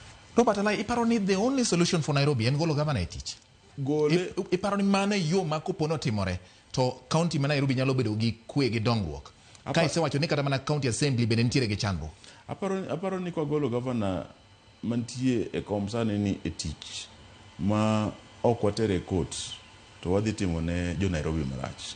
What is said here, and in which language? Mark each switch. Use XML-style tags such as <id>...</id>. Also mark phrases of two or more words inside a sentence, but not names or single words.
<luo>Robert Alai, iparo ni</luo> <en>the only solution for Nairobi</en> <luo>en golo governor e tich. Gole Iparo ni mane yo ma kopono timore to county ma Nairobi nyalo bedo gi kwe gi dongruok. Ka isewacho ni kata mana</luo> <en>county assembly</en> <luo>bende nitiere gi chandruok. Aparo ni kwa golo governor mantie e kom sani ni e tich ma ok watere court to wadhi timo ne jo Nairobi marach.</luo>